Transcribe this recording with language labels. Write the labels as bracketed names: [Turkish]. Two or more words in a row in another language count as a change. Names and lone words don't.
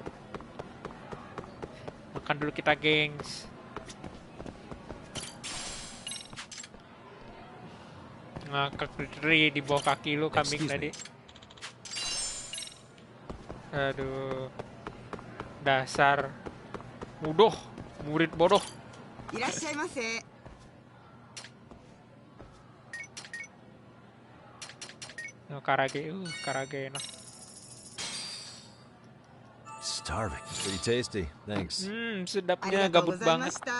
[Indonesian] Makan dulu kita, gengs. Ngakak di bawah kaki lu kambing [English] Excuse [Indonesian] tadi. [English] me. [Indonesian] Aduh. Dasar. Murid bodoh. [Japanese] いらっしゃいませ。 [Indonesian] Karage enak. [English] Starving. Pretty tasty. Thanks. [Japanese] あり [Indonesian] Sedapnya [Japanese] がとうご [Indonesian] gabut [Japanese] ざいま [Indonesian] banget. [Japanese] した。